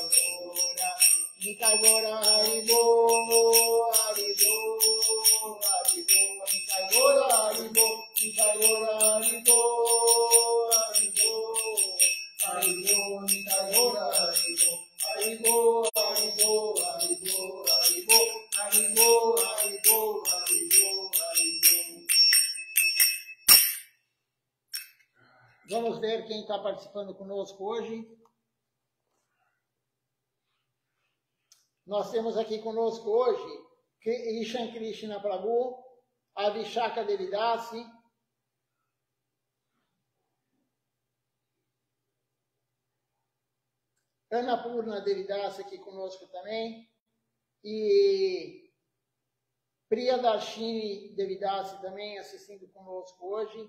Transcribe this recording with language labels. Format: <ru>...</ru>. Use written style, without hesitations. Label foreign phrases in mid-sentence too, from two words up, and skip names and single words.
<pt>Gora, Nika Gora, Haribo, Haribo, Haribo, Nika Gora, Haribo, Nika Gora, Haribo, Haribo, Haribo, Nika Gora, Haribo, Haribo, Haribo, Haribo, Haribo, Haribo, Haribo, Haribo, Haribo. Vamos ver quem está participando conosco hoje. Nós temos aqui conosco hoje Ishan Krishna Prabhu, Avishaka Devidasi, Annapurna Devidasi aqui conosco também, e Priyadarshini Devidasi também assistindo conosco hoje.</pt>